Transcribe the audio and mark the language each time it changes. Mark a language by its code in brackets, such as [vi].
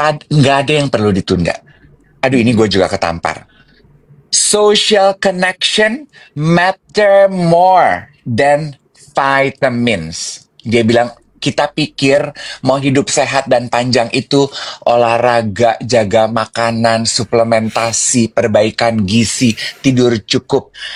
[id] Nggak ada yang perlu ditunda. Aduh, ini gue juga ketampar. [en] Social connection matter more than vitamins. [id] Dia bilang, kita pikir mau hidup sehat dan panjang itu olahraga, jaga makanan, suplementasi, perbaikan gizi, tidur cukup.